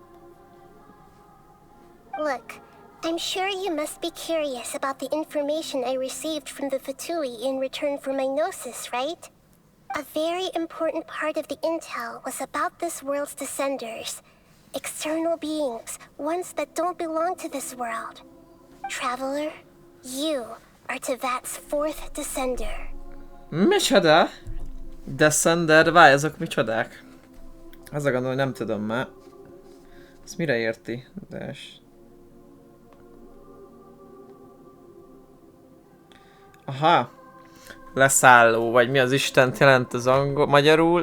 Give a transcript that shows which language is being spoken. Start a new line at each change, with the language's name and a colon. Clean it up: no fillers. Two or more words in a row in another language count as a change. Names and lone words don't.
English: Look, I'm sure you must be curious about the information I received from the Fatui in return for my gnosis, right? A very important part of the intel was about this world's Descenders. External beings, ones that don't belong to this world. Traveler, you are Tevat's 4th Descender.
Hungarian: Micsoda? Descender? Várj, azok micsodák? Az a gondol, hogy nem tudom már. Ezt mire érti? Aha. Leszálló, vagy mi az Istent jelent az magyarul.